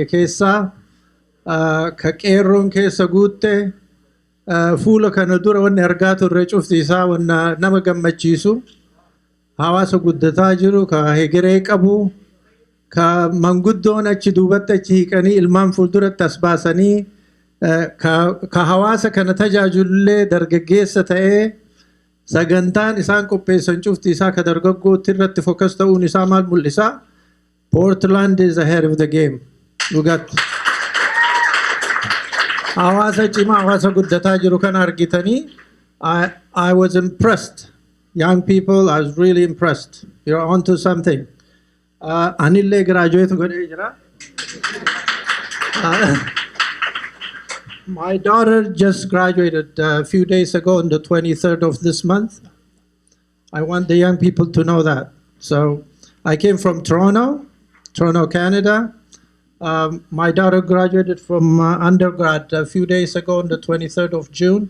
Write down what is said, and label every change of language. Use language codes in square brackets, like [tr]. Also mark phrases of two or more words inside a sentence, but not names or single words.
[om] keessaa ka qeerroon keessa guutte fuula kana dura wanni argaa turre cufti isaa wanna nama gammachiisu hawaasa guddataa jiru ka hegeree qabu ka manguddoon achi duubatti achi hiiqanii ilmaan fuulduratti as baasanii ka hawaasa kana tajaajilullee dargaggeessa ta'ee sagantaan isaan qopheessan cufti isaa ka dargaggootti irratti fokas ta'uun isaa maal mul'isa? [en] Portland is ahead of the game. [om] Dhugatti. Hawaasa cimaa hawaasa guddataa jiru kana argitanii [en] I was impressed. Young people, I was really impressed. You're onto something. [om] Anillee graduate godhee jira. [en] My daughter just graduated a few days ago on the 23rd of this month. I want the young people to know that. So I came from Toronto, Canada. My daughter graduated from undergrad a few days ago on the 23rd of June.